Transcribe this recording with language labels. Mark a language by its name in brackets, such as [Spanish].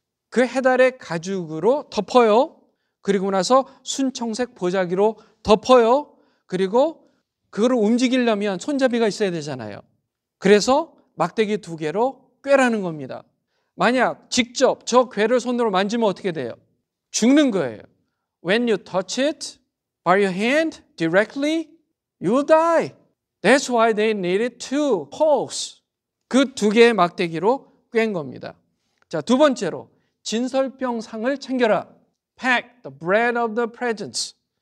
[Korean] 그 해달의 가죽으로 덮어요. 그리고 나서 순청색 보자기로 덮어요. 그리고 그거를 움직이려면 손잡이가 있어야 되잖아요. 그래서 막대기 2개로 꿰라는 겁니다. 만약 직접 저 궤를 손으로 만지면 어떻게 돼요? 죽는 거예요. [English] When you touch it by your hand directly, you will die. That's why they needed 2 poles. [Korean] 그 2개의 막대기로 꿰인 겁니다. 자, 두 번째로 진설병 상을 챙겨라. [English] Pack the bread of the presence.